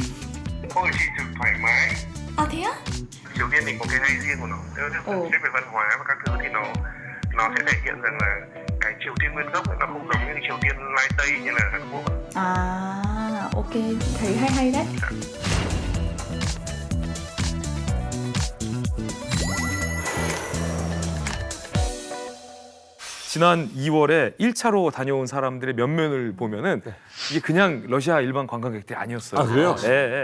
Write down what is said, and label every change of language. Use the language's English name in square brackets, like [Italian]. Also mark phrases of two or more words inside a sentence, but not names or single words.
[Vietnamese] Ôi chị chụp thoải mái. À thế á? Triều Tiên thì có cái hay riêng của nó. Xét về văn hóa và các thứ thì nó sẽ thể hiện rằng là cái Triều Tiên nguyên gốc ấy, nó không giống như Triều Tiên lai Tây như là Hàn Quốc. À, ok, thấy hay đấy. [Korean] 지난 2월에 1차로 다녀온 사람들의 면면을 보면은 이게 그냥 러시아 일반 관광객들이 아니었어요. 아, 그래요? 네.